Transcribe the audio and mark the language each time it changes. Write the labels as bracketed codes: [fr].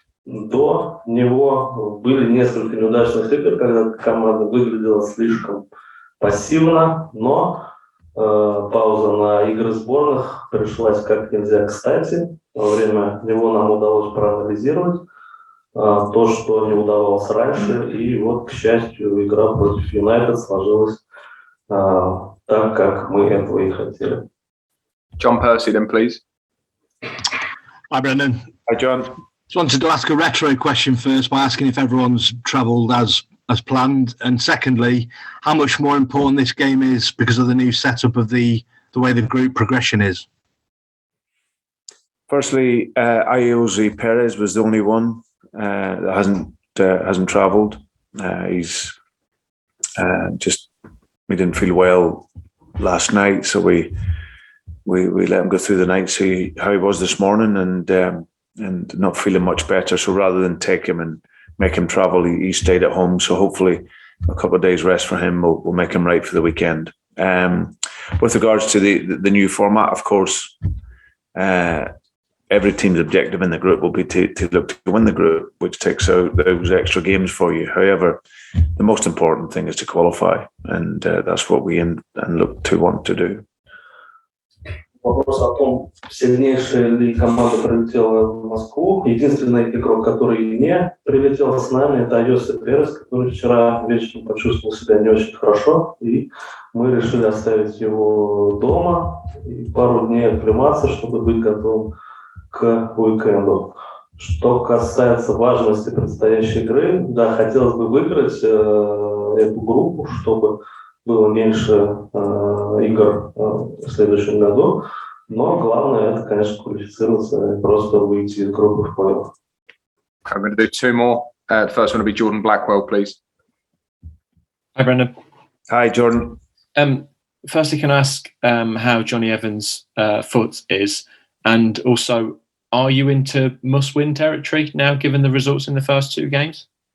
[ru] До него были несколько неудачных игр, когда команда выглядела слишком пассивно, но пауза на игры сборных пришлась как нельзя кстати. Во время него нам удалось проанализировать то, что не удавалось раньше. И вот, к счастью, игра против Юнайтед сложилась так, как мы этого и хотели. [en] John Percy, then, please. Hi, Brendan. Hi, John. Just wanted to ask a retro question first by asking if everyone's travelled as planned, and secondly, how much more important this game is because of the new setup of the way the group progression is. Firstly, Ayoze Perez was the only one that hasn't travelled. He's just, we didn't feel well last night, so we let him go through the night, see how he was this morning, and not feeling much better. So rather than take him and make him travel, he stayed at home. So hopefully a couple of days rest for him will make him right for the weekend. With regards to the new format, of course, every team's objective in the group will be to look to win the group, which takes out those extra games for you. However, the most important thing is to qualify, and that's what we aim and look to want to do. [ru] Вопрос о том, сильнейшая ли команда прилетела в Москву. Единственный игрок, который не прилетел с нами, это Айозе Перес, который вчера вечером почувствовал себя не очень хорошо, и мы решили оставить его дома и пару дней оклематься, чтобы быть готовым к уикенду. Что касается важности предстоящей игры, да, хотелось бы выиграть эту группу, чтобы было меньше игр в следующем году, но главное это, конечно, квалифицироваться и просто выйти из группы в плей-офф. [en] I'm going to do two more. The first one will be Jordan Blackwell, please. Hi, Brendan. Hi, Jordan. Firstly, can I ask how Johnny Evans' foot is, and also, are you into must-win territory now, given the results in the first two games?